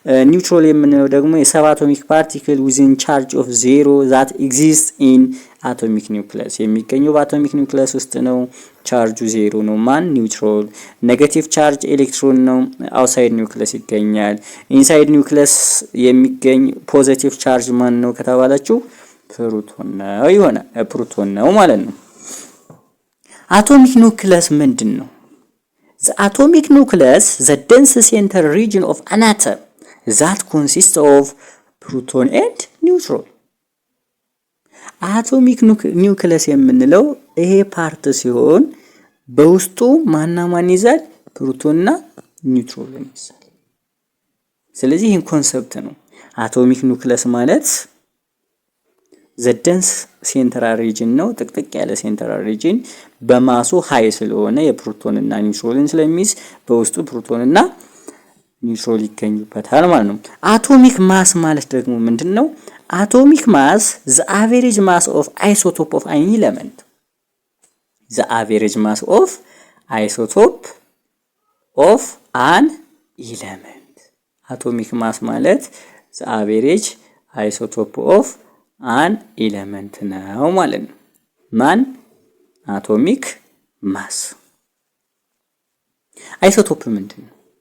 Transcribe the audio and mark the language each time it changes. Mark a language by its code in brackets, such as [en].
[am] ኒውትራል የምንለው ደግሞ የሰብ [en] አቶሚክ ፓርቲክል ዊዝን ቻርጅ ኦፍ ዜሮ ዛት ኤግዚስት ኢን አቶሚክ ኒውክለስ [am] የሚገኘው በአቶሚክ ኒውክለስ ውስጥ ነው። ቻርጁ ዜሮ ነው ማን ኒውትራል። ኔጌቲቭ ቻርጅ ኤሌክትሮን ነው [en] አውትሳይድ ኒውክለስ [am] ይገኛል። [en] ኢንሳይድ ኒውክለስ [am] የሚገኝ ፖዚቲቭ ቻርጅ ማን ነው ከተባላችሁ ፕሮቶን ነው ይሆናል ፕሮቶን ነው ማለት ነው። አቶሚክ ኒውክለስ ምንድን ነው? [en] The atomic nucleus, the dense central region of an atom that consists of proton and neutron. [am] አቶሚክ ኒውክለስ የምንለው ይሄ ፓርት ሲሆን በውስጡ ማና ማን ይዛል? ፕሮቶንና ኒውትሮን ይዛል። ስለዚህ ይሄን ኮንሰፕት ነው አቶሚክ ኒውክለስ ማለት [en] the dense central region [am] ነው። ጥቅጥቅ ያለ ሴንትራል ሪጅን በማሱ ሃይ ስለሆነ የፕሮቶን እና ኒውትሮንን ስለሚይዝ በውስጡ ፕሮቶን እና ኒውትሮን ይገኙበታል ማለት ነው። አቶሚክ ማስ ማለት ደግሞ ምንድነው? አቶሚክ ማስ [en] the average mass of isotope of an element [am] the average mass of isotope of an element አቶሚክ ማስ ማለት [en] the average isotope of አን ኤሌመንት [am] ነው ማለት ነው። ማን አቶሚክ ማስ። አይሶቶፕ ምንድነው?